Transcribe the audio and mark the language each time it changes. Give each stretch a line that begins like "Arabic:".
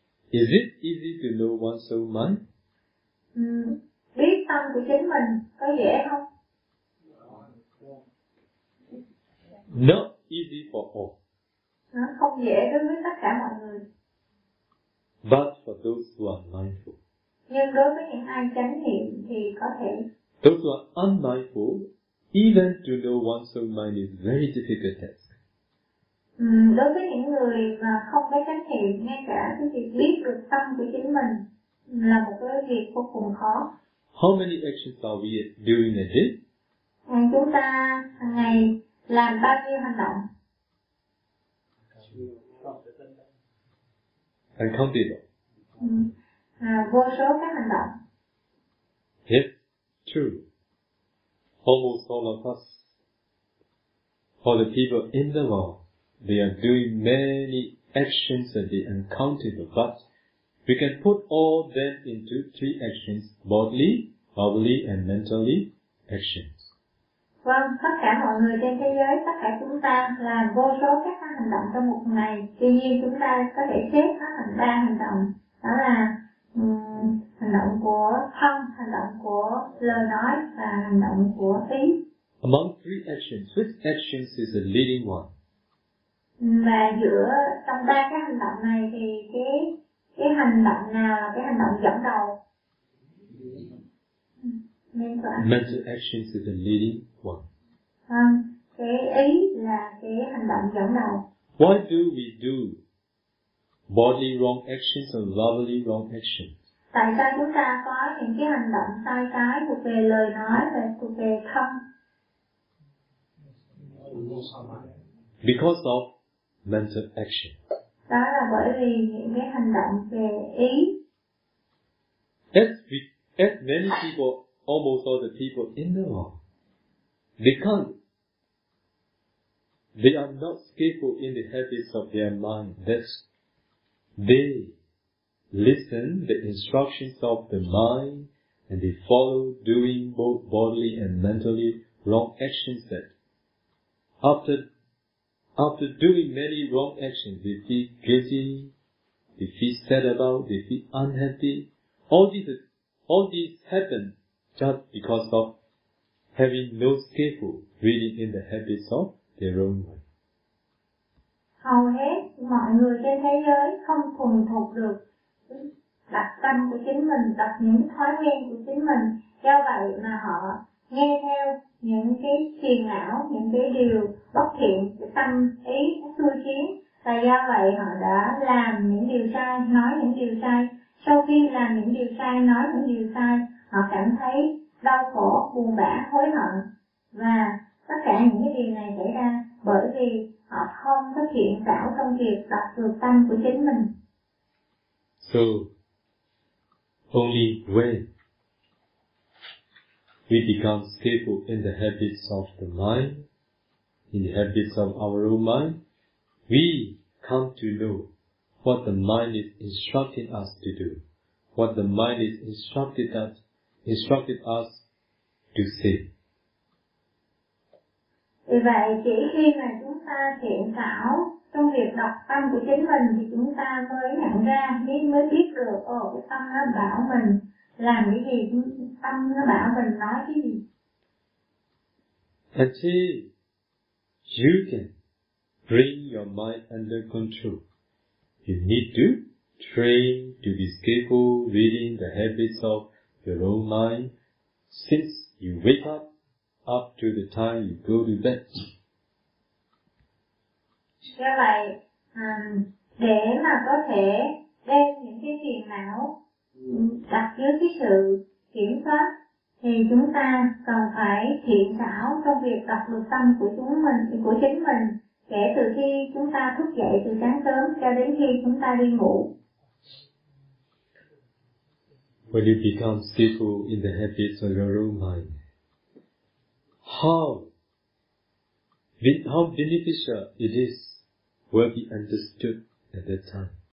English: Is it easy to know one's own mind?
Vietnamese: Biết tâm của chính mình có dễ không?
English: Not easy for all.
Vietnamese: Nó không dễ đối với tất cả mọi người.
English: But for those who are mindful.
Vietnamese: Nhưng đối với những ai chánh niệm thì có thể.
English: Those who are unmindful, even to know one's own mind is very difficult task.
Vietnamese: Đối với những người mà không có chánh niệm, ngay cả cái việc biết được tâm của chính mình là một cái việc vô cùng khó.
English: How many actions are we doing a day?
Vietnamese: Chúng ta hàng ngày làm bao nhiêu hành động?
English: Uncountable.
Vietnamese: Vô số các hành động.
English: Yes, true. Almost all of us, for the people in the world, they are doing many actions that they uncountable, but we can put all them into three actions, bodily, verbally, and mentally actions.
Vietnamese: Vâng, tất cả mọi người trên thế giới, tất cả chúng ta làm vô số các hành động trong một ngày. Tuy nhiên, chúng ta có thể xếp nó thành ba hành động. Đó là hành động của thân, hành động của lời nói và hành động của ý.
English: Among three actions, which actions is the leading one?
Vietnamese: Và giữa trong ba cái hành động này thì cái hành động nào là cái hành động dẫn đầu?
English: Mental actions is the leading one.
Vietnamese: Cái ý là cái hành động dẫn đầu.
English: Why do we do bodily wrong actions and verbally wrong actions?
Vietnamese: tại sao chúng ta có những cái hành động sai trái thuộc về lời nói và thuộc về thân?
English: Because of mental action.
Vietnamese: Đó là bởi vì những cái hành động về ý.
English: As many people, almost all the people in the world, because they are not skillful in the habits of their mind, that's they listen the instructions of the mind and they follow doing both bodily and mentally wrong actions that after doing many wrong actions, they feel guilty, they feel sad about, they feel unhappy. All these happen just because of having no skillful reading in the habits of their own mind.
Vietnamese: Hầu hết mọi người trên thế giới không thuần thục được đặc tâm của chính mình, đặt những thói quen của chính mình. Do vậy mà họ nghe theo những cái phiền não, những cái điều bất thiện, tâm ý xui khiến. Và do vậy họ đã làm những điều sai, nói những điều sai. Sau khi làm những điều sai, nói những điều sai, họ cảm thấy đau khổ, buồn bã, hối hận. Và tất cả những cái điều này xảy ra bởi vì họ không có thiện xảo trong việc đặt được tâm của chính mình.
English: So, only when we become skillful in the habits of the mind, in the habits of our own mind, we come to know what the mind is instructing us to do, what the mind is instructed us to say.
Vietnamese: Vì vậy, chỉ khi mà chúng ta thiện xảo trong việc đọc tâm của chính mình thì chúng ta mới nhận ra, mới biết được, ồ, cái tâm nó bảo mình làm cái gì, tâm nó bảo mình nói cái gì.
English: Actually, you can bring your mind under control. You need to train to be skillful reading the habits of your own mind since you wake up to the time you go to bed.
Vietnamese: Do vậy, để mà có thể đem những cái phiền não đặt dưới cái sự kiểm soát thì chúng ta cần phải thiện xảo trong việc đọc được tâm của chính mình kể từ khi chúng ta thức dậy từ sáng sớm cho đến khi chúng ta đi ngủ.
English: When you become skillful in the habits of your own mind, how beneficial it is will be understood at that time.